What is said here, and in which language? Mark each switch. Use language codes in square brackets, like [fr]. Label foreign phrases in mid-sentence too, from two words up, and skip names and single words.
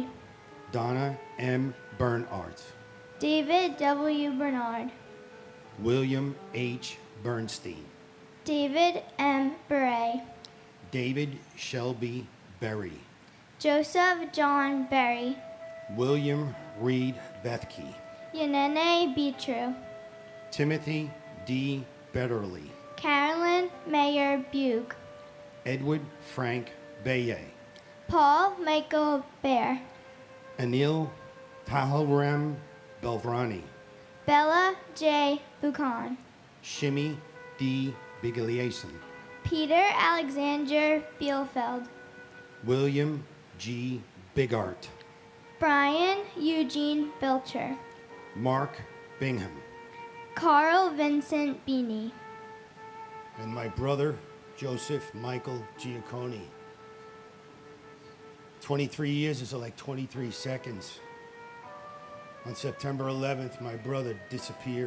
[en] Donna M. Bernhardt, David W. Bernard, William H. Bernstein, David M. Beret, David Shelby Berry, Joseph John Berry, William Reed Bethke, Yanene Beatru, Timothy D. Betterly, Carolyn Mayer Bug, Edward Frank Baye, Paul Michael Bear, Anil Pahalram Belvrani, Bella J. Buchan, Shimmy D. Bigliason, Peter Alexander Bielfeld, William G. Bigart, Brian Eugene Belcher, Mark Bingham, Carl Vincent Beanie, and my brother, Joseph Michael Giacconi. 23 years is like 23 seconds. On September 11th, my brother disappeared.